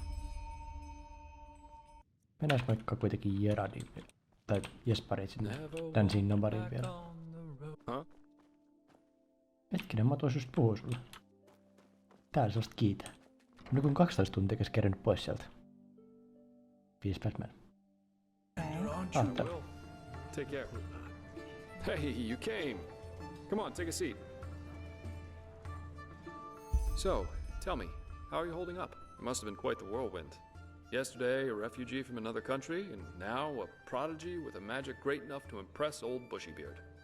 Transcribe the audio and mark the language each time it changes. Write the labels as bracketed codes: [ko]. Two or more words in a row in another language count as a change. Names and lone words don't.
[fi] Mennään vaikka kuitenkin Gerardin tai Jesparin sinne Dancing Nomadin vielä. Huh? Hetkinen, mä tuossa just puhua sulle. Täällä sellaista kiitää. On joku 12 tuntia käs kerännyt pois sieltä. 5 Batman. [en] Well, take care. Hey, you came. Come on, take a seat. So, tell me, how are you holding up? It must have been quite the whirlwind. Yesterday, a refugee from another country, and now a prodigy with a magic great enough to impress old Bushybeard.